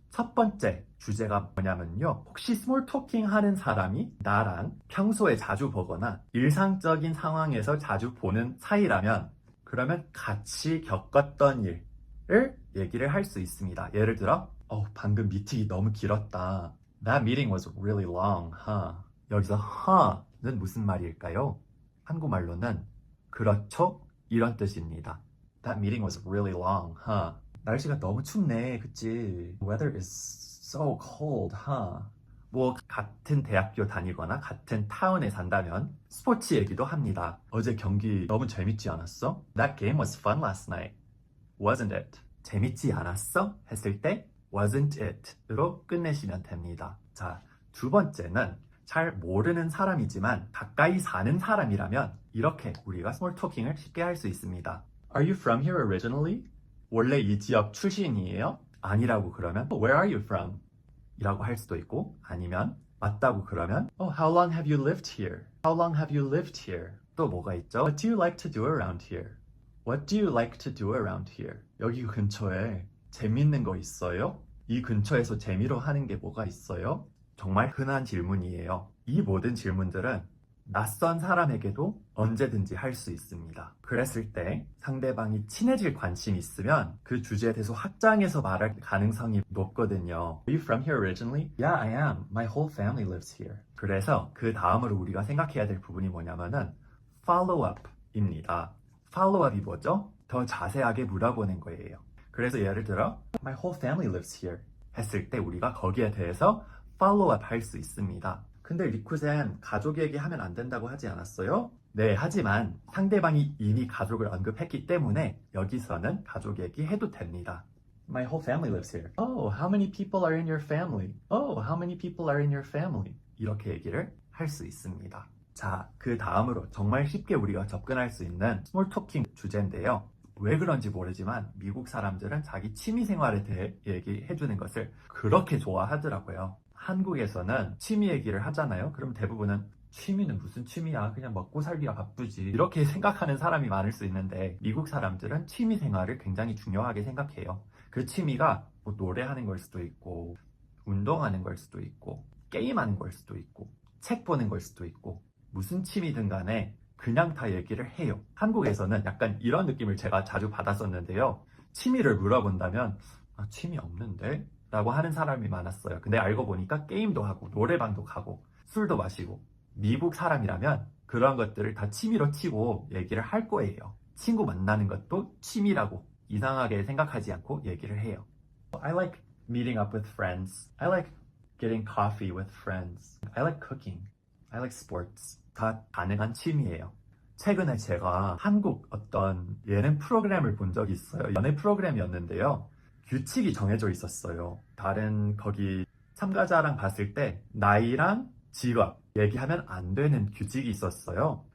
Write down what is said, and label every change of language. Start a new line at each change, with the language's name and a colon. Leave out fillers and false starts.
Korean: 첫 번째 주제가 뭐냐면요. 혹시 스몰 토킹 하는 사람이 나랑 평소에 자주 보거나 일상적인 상황에서 자주 보는 사이라면 그러면 같이 겪었던 일을 얘기를 할 수 있습니다. 예를 들어, 방금 미팅이 너무 길었다.
English: That meeting was really long, huh?
Korean: 여기서 hur는 무슨 말일까요? 한국말로는 그렇죠? 이런 뜻입니다.
English: That meeting was really long, huh?
Korean: 날씨가 너무 춥네, 그치?
English: Weather is so cold, huh?
Korean: 뭐 같은 대학교 다니거나 같은 타운에 산다면 스포츠 얘기도 합니다. 어제 경기 너무 재밌지 않았어?
English: That game was fun last night, wasn't it?
Korean: 재밌지 않았어? 했을 때
English: wasn't it
Korean: 으로 끝내시면 됩니다. 자, 두 번째는 잘 모르는 사람이지만 가까이 사는 사람이라면 이렇게 우리가 스몰 토킹을 쉽게 할 수 있습니다.
English: Are you from here originally?
Korean: 원래 이 지역 출신이에요? 아니라고 그러면
English: Where are you from?
Korean: 이라고 할 수도 있고, 아니면 맞다고 그러면
English: How long have you lived here? How long have you lived here?
Korean: 또 뭐가 있죠?
English: What do you like to do around here? What do you like to do around here?
Korean: 여기 근처에 재밌는 거 있어요? 이 근처에서 재미로 하는 게 뭐가 있어요? 정말 흔한 질문이에요. 이 모든 질문들은 낯선 사람에게도 언제든지 할 수 있습니다. 그랬을 때 상대방이 친해질 관심이 있으면 그 주제에 대해서 확장해서 말할 가능성이 높거든요.
English: Are you from here originally? Yeah, I am. My whole family lives here.
Korean: 그래서 그 다음으로 우리가 생각해야 될 부분이 뭐냐면은 follow-up입니다. follow-up이 뭐죠? 더 자세하게 물어보는 거예요. 그래서 예를 들어
English: My whole family lives here
Korean: 했을 때 우리가 거기에 대해서 follow-up 할 수 있습니다. 근데 리쿠쌤 가족 얘기하면 안 된다고 하지 않았어요? 네, 하지만 상대방이 이미 가족을 언급했기 때문에 여기서는 가족 얘기 해도 됩니다.
English: My whole family lives here. Oh, how many people are in your family? Oh, how many people are in your family?
Korean: 이렇게 얘기를 할 수 있습니다. 자, 그 다음으로 정말 쉽게 우리가 접근할 수 있는 스몰 토킹 주제인데요. 왜 그런지 모르지만 미국 사람들은 자기 취미 생활에 대해 얘기해주는 것을 그렇게 좋아하더라고요. 한국에서는 취미 얘기를 하잖아요. 그럼 대부분은 취미는 무슨 취미야? 그냥 먹고 살기가 바쁘지. 이렇게 생각하는 사람이 많을 수 있는데 미국 사람들은 취미 생활을 굉장히 중요하게 생각해요. 그 취미가 뭐 노래하는 걸 수도 있고 운동하는 걸 수도 있고 게임하는 걸 수도 있고 책 보는 걸 수도 있고 무슨 취미든 간에 그냥 다 얘기를 해요. 한국에서는 약간 이런 느낌을 제가 자주 받았었는데요. 취미를 물어본다면 취미 없는데? 라고 하는 사람이 많았어요. 근데 알고 보니까 게임도 하고 노래방도 가고 술도 마시고 미국 사람이라면 그런 것들을 다 취미로 치고 얘기를 할 거예요. 친구 만나는 것도 취미라고 이상하게 생각하지 않고 얘기를 해요.
English: I like meeting up with friends. I like getting coffee with friends. I like cooking. I like sports.
Korean: 다 가능한 취미예요. 최근에 제가 한국 어떤 예능 프로그램을 본 적이 있어요. 연애 프로그램이었는데요. 규칙이 정해져 있었어요. 다른 거기 참가자랑 봤을 때 나이랑 직업 얘기하면 안 되는 규칙이 있었어요.